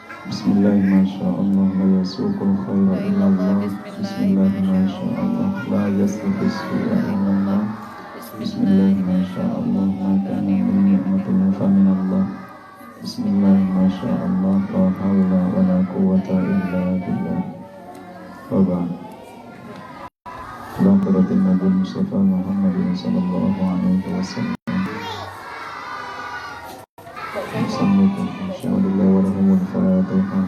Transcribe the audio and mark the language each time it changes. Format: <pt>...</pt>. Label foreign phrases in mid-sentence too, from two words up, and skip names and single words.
<ar>بسم الله، ما شاء الله، لا يسوق الخير إلا الله. بسم الله، ما شاء الله، لا يصرف السوء إلا الله. بسم الله، ما شاء الله، ما بكم من نعمة فمن الله. بسم الله، ما شاء الله، لا حول ولا قوة إلا بالله. وبعد. على النبي المصطفى محمد صلى الله عليه وسلم. السلام عليكم ورحمة الله وبركاته.</ar>